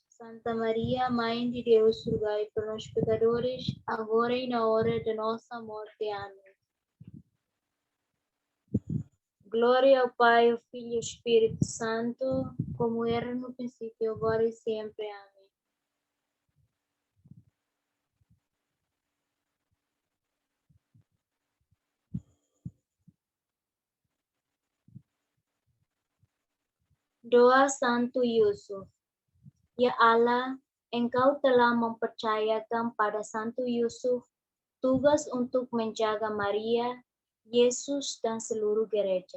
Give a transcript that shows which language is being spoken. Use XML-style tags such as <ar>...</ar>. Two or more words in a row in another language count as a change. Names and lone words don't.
<pt>Santa Maria, Mãe de Deus, rogai por nós pecadores, agora e na hora de nossa morte. Amém. Glória ao Pai, ao Filho e ao Espírito Santo, como era no princípio, agora e sempre. Amém.</pt> <id>Doa Santo Yusuf. Ya Allah, Engkau telah mempercayakan pada Santo Yusuf tugas untuk menjaga Maria, Yesus, dan seluruh gereja.</id>